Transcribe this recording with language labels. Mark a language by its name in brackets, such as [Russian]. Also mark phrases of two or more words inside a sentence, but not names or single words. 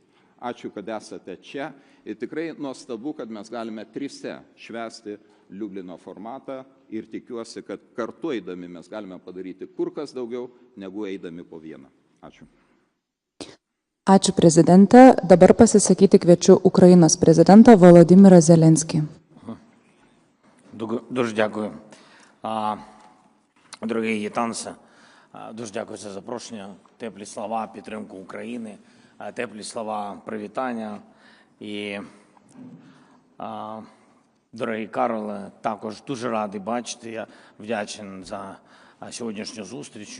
[Lithuanian] Ačiū, kad esate čia ir tikrai nuostabu, kad mes galime trise švęsti Liublino formatą ir tikiuosi, kad kartu eidami mes galime padaryti kur kas daugiau, negu eidami po vieną. Ačiū. Ačiū, prezidente. Dabar pasisakyti kviečiu Ukrainos prezidentą Володимира Зеленський. [Ukrainian] Дуже дякую. Дорогий Гітансе, дуже дякую за запрошення, теплі слова, підтримку України, теплі слова привітання. І, дорогий Карле, також дуже радий бачити, я вдячний за сьогоднішню зустріч.